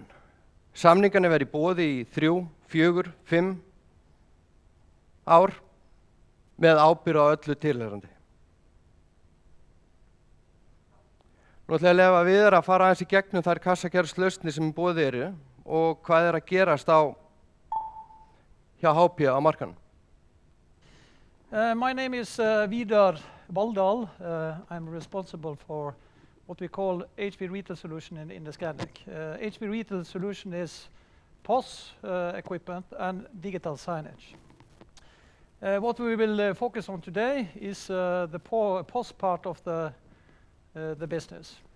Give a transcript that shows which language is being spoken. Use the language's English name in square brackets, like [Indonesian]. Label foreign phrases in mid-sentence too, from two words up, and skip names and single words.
[Icelandic] Samningarnir verða í boði í 3, 4, 5 ár með ábyrgð á öllu tilheyrandi. Nú ætla ég að leyfa Vidar að fara aðeins í gegnum þær kassakerfislausnir sem í boði eru og hvað er að gerast hjá HP á markanum. [English] My name is Vidar Valldal. I'm responsible for what we call HP Retail Solution in the Scandic. HP Retail Solution is POS equipment and digital signage. What we will focus on today is the POS part of the business.